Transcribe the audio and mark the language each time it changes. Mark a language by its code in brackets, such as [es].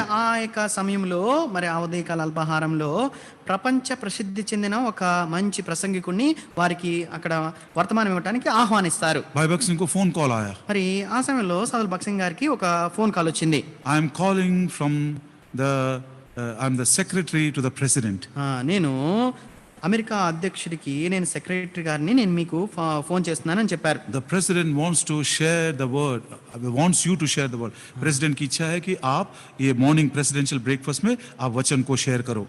[te] మరి [hi] हैं. [te] ఆ యొక్క సమయంలో మరి ఆ ఉదయకాల అల్పాహారంలో ప్రపంచ ప్రసిద్ధి చెందిన ఒక మంచి ప్రసంగికుడిని వారికి అక్కడ వర్తమానం ఇవ్వడానికి ఆహ్వానిస్తారు. [hi] भाई भगत सिंह को फोन कॉल आया. [te] మరి ఆ సమయంలో సోదరు భగత్ సింగ్ గారికి ఒక ఫోన్ కాల్ వచ్చింది. [en] I am calling from the I am the secretary to the president. [te] నేను అమెరికా అధ్యక్షుడికి నేను సెక్రటరీ గారిని నేను మీకు ఫోన్ చేస్తున్నానని చెప్పారు. [en] The president wants to share the word, wants you to share the word. [hi] President की इच्छा है कि आप ये मॉर्निंग प्रेसिडेंशियल ब्रेकफास्ट में आप वचन को शेयर करो.